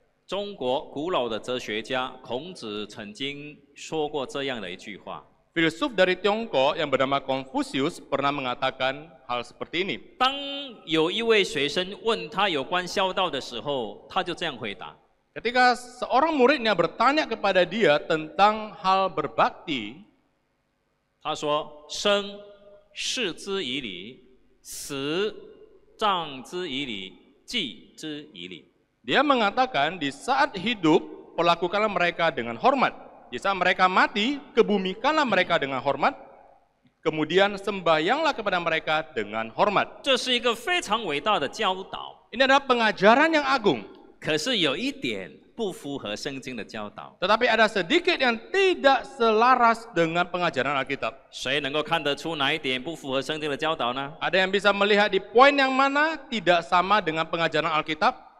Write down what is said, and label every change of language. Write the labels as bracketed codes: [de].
[zh] 中国古老的哲学家孔子曾经说过这样的一句话： [id] Filsuf dari Tiongkok yang bernama Confucius pernah mengatakan hal seperti ini. [zh] 当有一位学生问他有关孝道的时候，他就这样回答： [id] Ketika seorang muridnya bertanya kepada dia tentang hal berbakti, [zh] 他说：“生视之以礼，死葬之以礼，祭之以礼。” [id] dia mengatakan di saat hidup perlakukanlah mereka dengan hormat. Di saat mereka mati, kebumikanlah mereka dengan hormat. Kemudian sembahyanglah kepada mereka dengan hormat. [zh] 这是一个非常伟大的教导， [id] Ini adalah pengajaran yang agung. [zh] 可是有一点不符合圣经的教导。 [id] Tetapi ada sedikit yang tidak selaras dengan pengajaran Alkitab. [zh] 谁能够看得出哪一点不符合圣经的教导呢？ [id] Ada yang bisa melihat di poin yang mana tidak sama dengan pengajaran Alkitab?